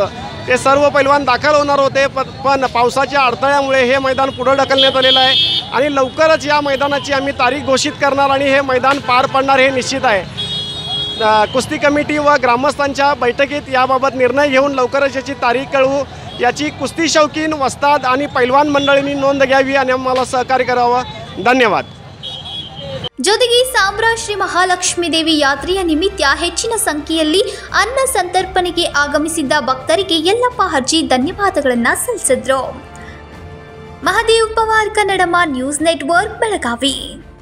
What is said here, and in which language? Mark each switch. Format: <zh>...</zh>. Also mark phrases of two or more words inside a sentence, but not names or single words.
<mr>ते सर्व पैलवान दाखल होणार होते, पण पावसाच्या अडथळ्यामुळे हे मैदान पुढे ढकलण्यात आलेलं आहे आणि लवकरच या मैदानाची आम्ही तारीख घोषित करणार आणि हे मैदान पार पडणार हे निश्चित आहे. कुस्ती कमिटी व ग्रामस्थांच्या बैठकीत याबाबत निर्णय घेऊन लवकरच याची तारीख कळवू. याची कुस्ती शौकीन, वस्ताद आणि पैलवान मंडळींनी नोंद घ्यावी आणि आम्हाला सहकार्य करावं. धन्यवाद.</mr> <kn>ಜೊತೆಗೆ ಸಾಂಬ್ರಾ ಶ್ರೀ ಮಹಾಲಕ್ಷ್ಮಿ ದೇವಿ ಯಾತ್ರೆಯ ನಿಮಿತ್ತ ಹೆಚ್ಚಿನ ಸಂಖ್ಯೆಯಲ್ಲಿ ಅನ್ನ ಸಂತರ್ಪಣೆಗೆ ಆಗಮಿಸಿದ್ದ ಭಕ್ತರಿಗೆ ಯಲ್ಲಪ್ಪ ಹರ್ಜಿ ಧನ್ಯವಾದಗಳನ್ನು ಸಲ್ಲಿಸಿದರು. ಮಹದೇವ್ ಪವಾರ್, ಕನ್ನಡಮ ನ್ಯೂಸ್ ನೆಟ್ವರ್ಕ್, ಬೆಳಗಾವಿ.</kn>